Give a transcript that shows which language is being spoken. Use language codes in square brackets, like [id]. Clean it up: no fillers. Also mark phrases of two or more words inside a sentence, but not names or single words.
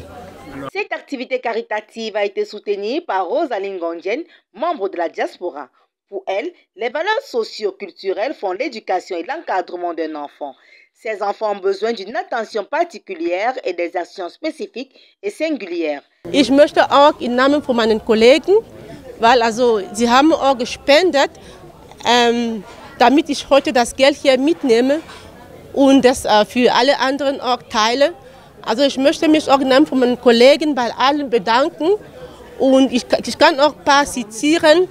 [fr] Cette activité caritative a été soutenue par Rosaline Gondjen, membre de la diaspora. Pour elle, les valeurs socio-culturelles font l'éducation et l'encadrement d'un enfant. Ces enfants ont besoin d'une attention particulière et des actions spécifiques et singulières. [de] Ich möchte auch im Namen von meinen Kollegen, weil sie haben auch gespendet, damit ich heute das Geld hier mitnehme und das für alle anderen auch teile. Also ich möchte mich auch im Namen von meinen Kollegen bei allen bedanken und ich kann auch ein paar zitieren.